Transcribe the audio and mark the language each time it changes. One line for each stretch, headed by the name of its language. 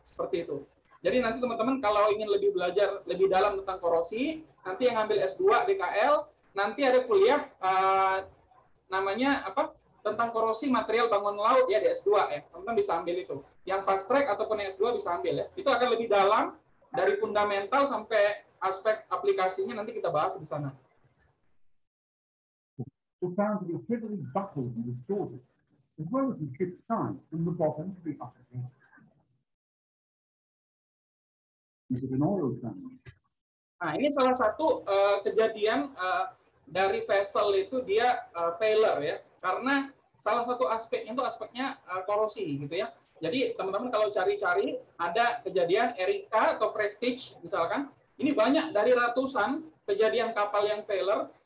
Indonesian: Seperti itu. Jadi nanti teman-teman kalau ingin lebih belajar lebih dalam tentang korosi, nanti yang ngambil S2 DKL, nanti ada kuliah namanya tentang korosi material bangunan laut ya di S2 ya. Teman-teman bisa ambil itu. Yang fast track ataupun yang S2 bisa ambil ya. Itu akan lebih dalam dari fundamental sampai aspek aplikasinya nanti kita bahas di sana.
English: Were found to be heavily buckled and distorted, as well as the ship's sides from the bottom to the upper end. Is it an oil tank?
Indonesian: Nah, ini salah satu kejadian dari vessel itu dia failure ya. Karena salah satu aspeknya itu aspeknya korosi gitu ya. Jadi teman-teman kalau cari-cari ada kejadian Erika atau Prestige misalkan, ini banyak dari ratusan kejadian kapal yang failure.